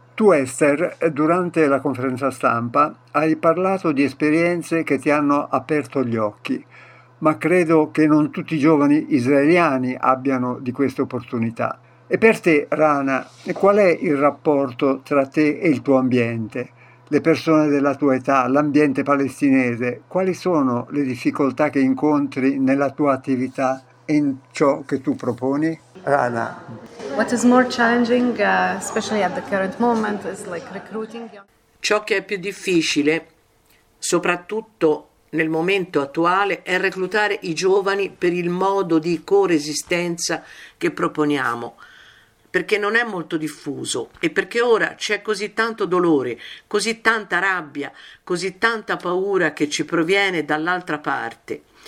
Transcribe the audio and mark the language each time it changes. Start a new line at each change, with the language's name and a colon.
Italian: Tu, Esther, durante la conferenza stampa hai parlato di esperienze che ti hanno aperto gli occhi, ma credo che non tutti i giovani israeliani abbiano di queste opportunità. E per te, Rana, qual è il rapporto tra te e il tuo ambiente? Le persone della tua età, l'ambiente palestinese, quali sono le difficoltà che incontri nella tua attività e in ciò che tu proponi? Rana.
English: What is more challenging, especially at the current moment, is like recruiting.
Italian: Ciò che è più difficile, soprattutto nel momento attuale, è reclutare i giovani per il modo di coesistenza che proponiamo. Perché non è molto diffuso e perché ora c'è così tanto dolore, così tanta rabbia, così tanta paura che ci proviene dall'altra parte.